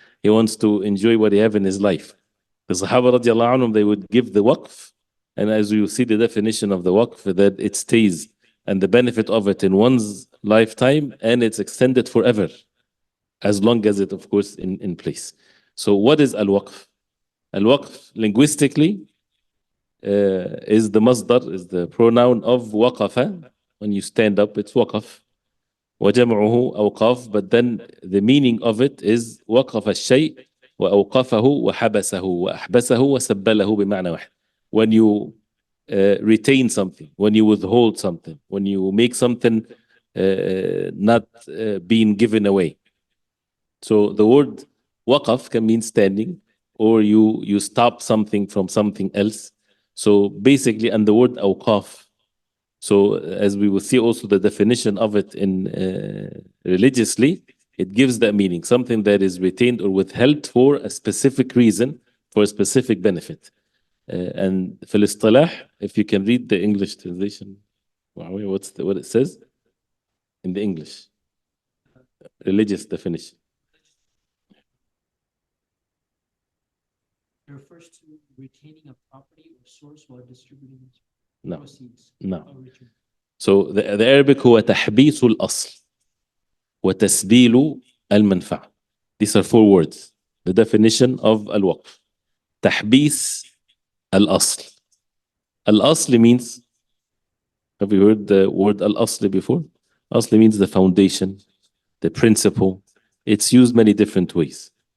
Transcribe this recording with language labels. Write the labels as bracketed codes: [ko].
[en] He wants to enjoy what he have in his life. The Sahaba radiallahu anhum, they would give the waqf, and as you see the definition of the waqf, that it stays, and the benefit of it in one's lifetime, and it's extended forever, as long as it, of course, in place. So what is al-waqf? Al-waqf, linguistically, is the masdar, is the pronoun of waqafa. When you stand up, it's waqaf. [ar] وَجَمْعُهُ أَوْقَاف, [en] but then the meaning of it is [ar] وَقَفَ الشَّيْء وأوقفه وحبسه وأحبسه وسبله بمعنى واحد. [en] When you retain something, when you withhold something, when you make something not being given away. So the word waqaf can mean standing, or you stop something from something else. So basically, and the word awqaf. So as we will see also the definition of it in religiously, it gives that meaning, something that is retained or withheld for a specific reason, for a specific benefit. And [ar] في الاصطلاح, [en] if you can read the English translation, what it says in the English religious definition. It refers to retaining a property or source while distributing No. proceeds. No. So the Arabic [ar] هو تحبيس الأصل وتسبيل المنفعة. [en] These are 4 words. The definition of al-waqf. [ar] تحبيس الأصل. [en] Al-asl means, have you heard the word al-asl before? Asl means the foundation, the principle. It's used many different ways.